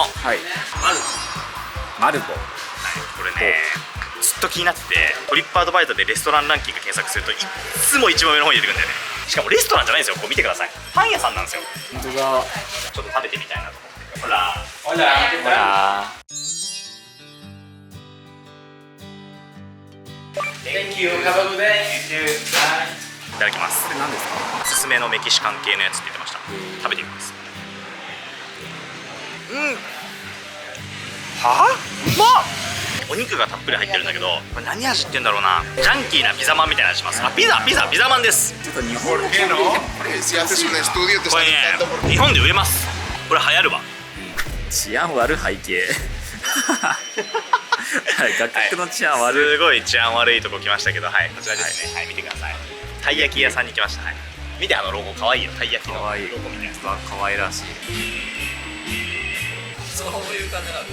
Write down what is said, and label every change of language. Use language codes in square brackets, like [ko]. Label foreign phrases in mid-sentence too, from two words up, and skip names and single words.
[ja] はい。マルボ。はい、これね、ずっと気になってて、トリップアドバイザーでレストランランキング検索するといっつも一番上の方に出てくるんだよね。しかもレストランじゃないんですよ。こう見てください。パン屋さんなんですよ。本当だ。ちょっと食べてみたいなと思って。ほらほら。 [en] Thank you. Have a good day. [ja] いただきます。これ何ですか？おすすめのメキシカン系のやつって言ってました。食べてみます。はぁ？うまっ！お肉がたっぷり入ってるんだけど、これ何味って言うんだろうな。ジャンキーなピザマンみたいな味します。ピザマンです。ちょっと日本語。 [es] Si haces un estudio te [ja] これ [es] están dictando por [ja] ね、日本で売れます。これ流行るわ。治安悪い背景。はい、画角の治安悪い。すごい治安悪いとこ来ましたけど、はい、こちらですね。はい、見てください。たい焼き屋さんに来ました。はい。見てロゴ可愛いよ。たい焼きのロゴみたいなやつ。可愛らしい。そういう感じなんで。